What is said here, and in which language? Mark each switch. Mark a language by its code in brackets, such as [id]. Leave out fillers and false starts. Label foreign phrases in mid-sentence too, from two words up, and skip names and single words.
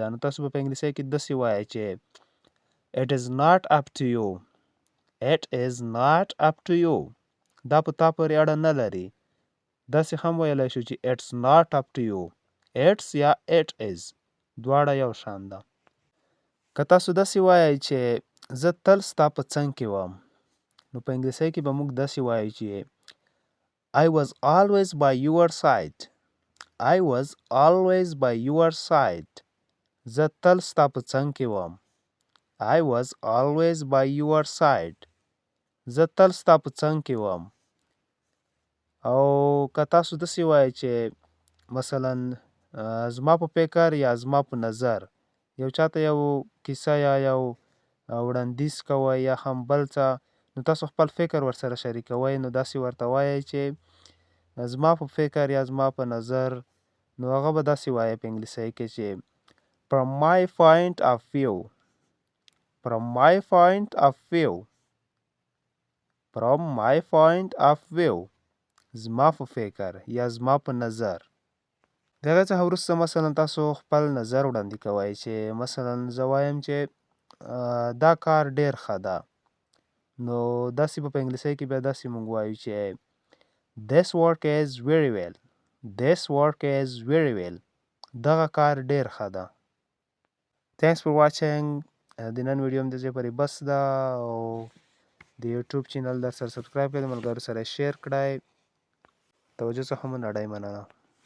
[ps] نو تاسو به په انګلیسي کې داسې وایئ چې [en] It is not up to you. It is not up to you. [ps] دا په تا پورې اړه نه لري. داسې هم ویلی شو چې [en] It's not up to you. [ps] It's یا [en] It is [ps] دواړه یو شان ده. که تاسو داسې وایئ چې زه تل ستا په څنګ کې وم، نو په انګلیسي کې به موږ داسې وایو چې [en] I was always by your side. I was always by your side. [ps] زه تل ستا په څنګ کې وم. [en] I was always by your side. [ps] زه تل ستا په څنګ کې وم. او که تاسو داسې وایئ چې مثلا زما په فکر یا زما په نظر یو چاته یو کیسه یا یو وړاندیز کوئ یا هم بل څه، نو تاسو خپل فکر ورسره شریکوئ، نو داسې ورته وایئ چې زما په فکر یا زما په نظر، نو هغه به داسې وایي په انګلیسي کې چې [en] From my point of view. From my point of view. From my point of view. [ps] زما په فکر یا زما په نظر. د هغه څخه وروسته مثلا تاسو خپل نظر وړاندې کوئ چې مثلا زه وایم چې دا کار ډېر ښه ده، نو داسې به په انګلیسي کې بیا داسې موږ وایو چې [en] This work is very well. This work is very well. [ps] دغه کار ډېر ښه ده. [en] Thanks for watching. [ps] د نن ویډیو هم د دې پورې بس ده، او د یوټیوب چینل در سره سبسکرایب کړئ، د ملګرو سره شیر کړئ. توجه څخه مو نړۍ مننه.